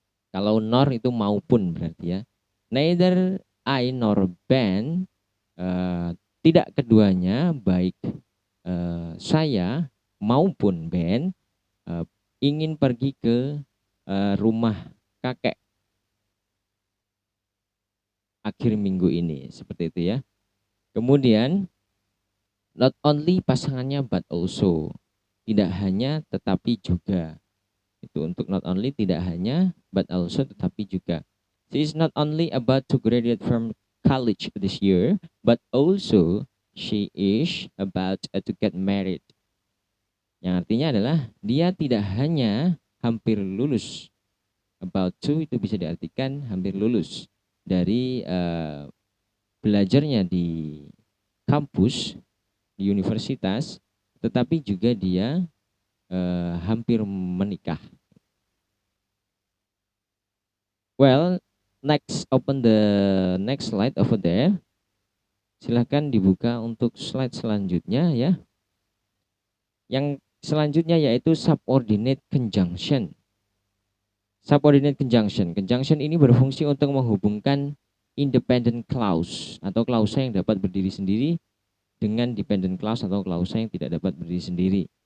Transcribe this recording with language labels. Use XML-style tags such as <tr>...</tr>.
<id>Kalau nor itu maupun berarti ya.</id> <en>Neither I nor Ben,</en> <id>tidak keduanya, baik saya maupun Ben ingin pergi ke rumah kakek akhir minggu ini, seperti itu ya. Kemudian not only pasangannya but also, tidak hanya tetapi juga. Itu untuk not only, tidak hanya, but also tetapi juga.</id> <en>She is not only about to graduate from college this year, but also she is about to get married.</en> <id>Yang artinya adalah dia tidak hanya hampir lulus. About to itu bisa diartikan hampir lulus dari belajarnya di kampus, di universitas, tetapi juga dia hampir menikah.</id> <en>Well, next, open the next slide over there.</en> <id>Silahkan dibuka untuk slide selanjutnya ya. Yang selanjutnya yaitu subordinate conjunction. Subordinate conjunction. Conjunction ini berfungsi untuk menghubungkan independent clause atau klausa yang dapat berdiri sendiri dengan dependent clause atau klausa yang tidak dapat berdiri sendiri.</id>